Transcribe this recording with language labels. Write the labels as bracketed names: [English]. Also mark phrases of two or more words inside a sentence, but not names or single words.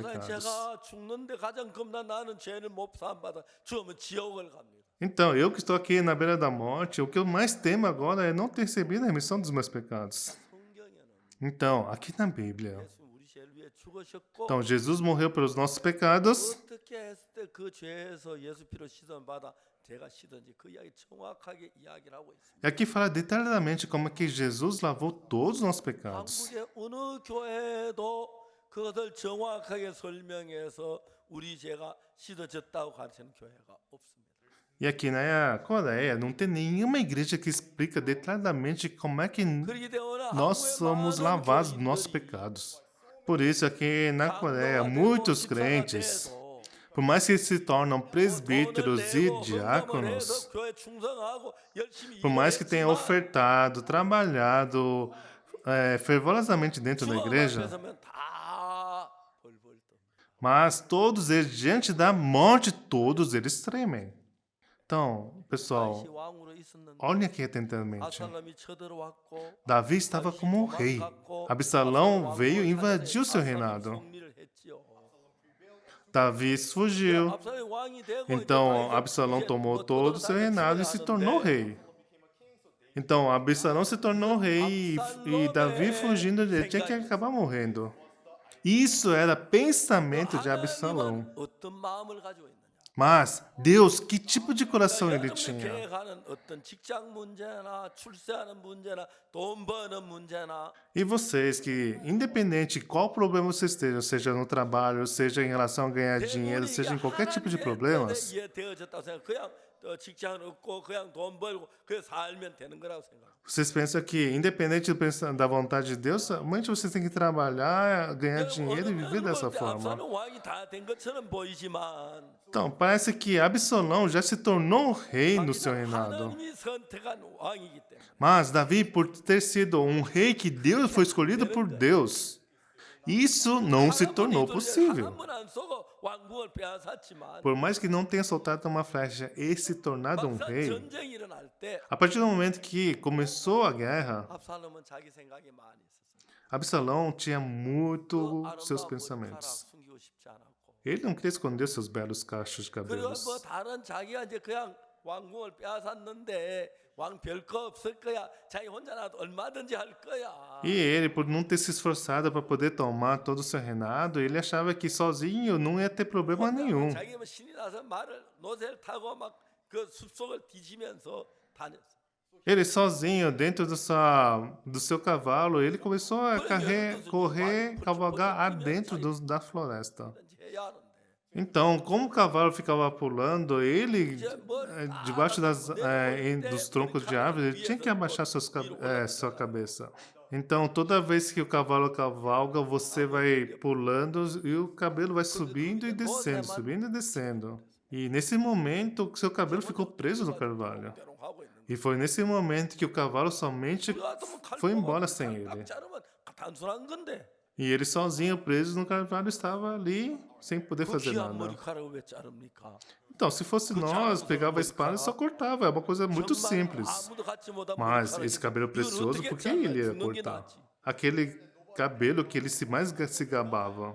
[Korean] 목사님 [Portuguese] pecados. [Korean] 제가 죽는데 가장 겁나 나는 죄를 못 사함받아 죽으면 지옥을 갑니다. [Portuguese] Então, eu que estou aqui na beira da morte, o que eu mais temo agora é não ter recebido a remissão dos meus pecados. [Korean] 성경에는 [Portuguese] Então, aqui na Bíblia, [Korean] 예수 우리 죄를 위해 죽으셨고 [Portuguese] então Jesus morreu pelos nossos pecados. [Korean] 어떻게 했을 때 그 죄에서 예수 피로 씻음 받아 죄가 씻은지 그 이야기 정확하게 이야기를 하고 있습니다. [Portuguese] E aqui fala detalhadamente como é que Jesus lavou todos os nossos pecados. [Korean] 한국의 어느 교회도 그것을 정확하게 설명해서 우리 죄가 씻어졌다고 가르치는 교회가 없습니다. [Portuguese] E aqui na Coreia não tem nenhuma igreja que explica detalhadamente como é que [Korean] 그렇기 때문에 [Portuguese] nós [Korean] 한국의 [Portuguese] somos [Korean] 많은 [Portuguese] lavados dos nossos [Korean] 교인들이 [Portuguese] pecados. Por isso, aqui na Coreia, [Korean] 장로가 되고 [Portuguese] muitos [Korean] 집사가 [Portuguese] crentes, [Korean] 돼도 [Portuguese] por mais que se tornam [Korean] 돈을 [Portuguese] presbíteros e [Korean] 내고 헌금을 [Portuguese] diáconos, [Korean] 해서 교회 충성하고 열심히 [Portuguese] por mais que tenham [Korean] 일했지만 [Portuguese] ofertado, trabalhado fervorosamente dentro da [Korean] 주님 앞에 [Portuguese] igreja, [Korean] 서면 다 벌벌 떱니다. [Portuguese] mas todos eles, diante da morte, todos eles tremem. Então, [Korean] 다윗이 [Portuguese] pessoal, [Korean] 왕으로 있었는데 [Portuguese] olhem aqui atentamente. [Korean] 압살롬이 쳐들어왔고 [Portuguese] Davi estava como rei. Absalão veio e invadiu seu reinado. [Korean] 승리를 했지요. [Portuguese] Davi fugiu. [Korean] 압살롬이 왕이 되고 [Portuguese] Então, [Korean] 이제 [Portuguese] Absalão [Korean] 이제 [Portuguese] tomou [Korean] 뭐 [Portuguese] todo o seu [Korean] 떠돌아다니면서 [Portuguese] reinado e se tornou [Korean] 하는데 [Portuguese] rei. Então, Absalão se tornou rei e Davi fugindo dele tinha que acabar morrendo. Isso era pensamento de Absalão. [Korean] 하나님은 어떤 마음을 가지고 있느냐? [Portuguese] Mas Deus, que tipo de coração ele [Korean] 여러분이 [Portuguese] tinha? [Korean] 계획하는 어떤 직장 문제나 출세하는 문제나 돈 버는 문제나 [Portuguese] E vocês que, independente de qual problema vocês estejam, seja no trabalho, seja em relação a ganhar dinheiro, seja em qualquer tipo de problemas, [Korean] 이해되어졌다고 생각. 그냥 직장을 얻고 그냥 돈 벌고 그냥 살면 되는 거라고 생각. [Portuguese] vocês pensam que, independente da vontade de Deus, somente vocês têm que trabalhar, ganhar dinheiro e viver dessa forma. [Korean] 압살롬 왕이 다 된 것처럼 보이지만 [Portuguese] Então, parece que Absalão já se tornou rei no seu reinado. [Korean] 하나님이 선택한 왕이기 때문에 [Portuguese] Mas Davi, por ter sido um rei que Deus foi escolhido por Deus, isso não se tornou possível. [Korean] 한번 안 쏘고 왕국을 빼앗았지만 [Portuguese] Por mais que não tenha soltado uma flecha e se tornado um [Korean] 막상 [Portuguese] rei, [Korean] 전쟁이 일어날 때 [Portuguese] a partir do momento que começou a guerra, [Korean] 압살롬은 자기 생각이 많이 있었어요. [Portuguese] Absalão tinha muito [Korean] 아름다운 [Portuguese] seus [Korean] 머리카락 [Portuguese] pensamentos. [Korean] 숨기고 싶지 않았고 [Portuguese] Ele não queria esconder seus belos cachos de [Korean] 그리고 [Portuguese] cabelos. [Korean] 뭐 다른 자기가 이제 그냥 왕궁을 빼앗았는데 왕 별거 없을 거야. 자기 혼자 나도 얼마든지 할 거야. [Portuguese] E ele, por não ter se esforçado para poder tomar todo o seu reinado, ele achava que sozinho não ia ter problema nenhum. [Korean] 자기 뭐 신이 나서 말을 노새를 타고 막 그 숲속을 뒤지면서 다녔어. [Portuguese] Ele sozinho, dentro do seu cavalo, ele começou a correr, cavalgar adentro da floresta. [Korean] 그런지 해야 하는데. [Portuguese] Então, como o cavalo ficava pulando, ele, [Korean] 이제 뭐 [Portuguese] debaixo [Korean] 내려오는데 [Portuguese] dos [Korean] 머리 [Portuguese] troncos de árvores, ele tinha [Korean] 위에서 [Portuguese] que [Korean] 또 [Portuguese] abaixar [Korean] 위로 [Portuguese] sua [Korean] 올라갔다가 [Portuguese] cabeça. Então, toda vez que o cavalo cavalga, você vai pulando e o cabelo vai [Korean] 근데 그 [Portuguese] subindo e [Korean] 이제 [Portuguese] descendo, [Korean] 노새만 [Portuguese] subindo e descendo. E nesse momento, seu cabelo ficou [Korean] 해본 적 [Portuguese] preso no [Korean] 없어가지고 [Portuguese] carvalho. [Korean] 뾰롱뾰롱 하고 있는 [Portuguese] E [Korean] 거예요. [Portuguese] foi nesse momento que o cavalo somente [Korean] 우리 같으면 칼 [Portuguese] foi embora [Korean] 뽑아서 [Portuguese] sem [Korean] 칼딱 [Portuguese] ele. [Korean] 자르면 단순한 건데 [Portuguese] E ele sozinho, preso no carvalho, estava ali sem poder [Korean] 그 [Portuguese] fazer [Korean] 귀한 [Portuguese] nada. [Korean] 머리카락을 왜 자릅니까? [Portuguese] Então, se fosse [Korean] 그 [Portuguese] nós, [Korean] 자랑스러운 [Portuguese] pegava a espada e só [Korean] 머리카락 [Portuguese] cortava. É uma coisa muito [Korean] 정말 [Portuguese] simples. [Korean] 아무도 갖지 못한 [Portuguese] Mas [Korean] 머리카락이 [Portuguese] esse cabelo [Korean] 이걸 [Portuguese] precioso, [Korean] 어떻게 [Portuguese] por que [Korean] 잘라 [Portuguese] ele ia [Korean] 죽는 게 [Portuguese] cortar? [Korean] 낫지. [Portuguese] Aquele cabelo que ele se gabava.